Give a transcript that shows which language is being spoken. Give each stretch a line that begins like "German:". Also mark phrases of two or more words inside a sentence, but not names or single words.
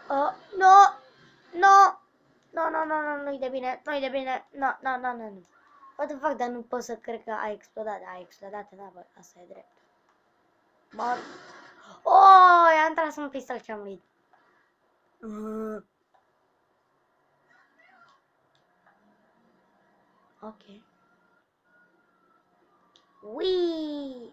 Romanian: Nu! Nu! Nu, nu-i de bine, nu-i de bine, nu.
English: What the fuck,
Romanian: dar nu pot să cred că a explodat. A explodat, da, bă, asta e drept. Mor. Oh, i-am tras un pistol și am murit. Ok. Ui!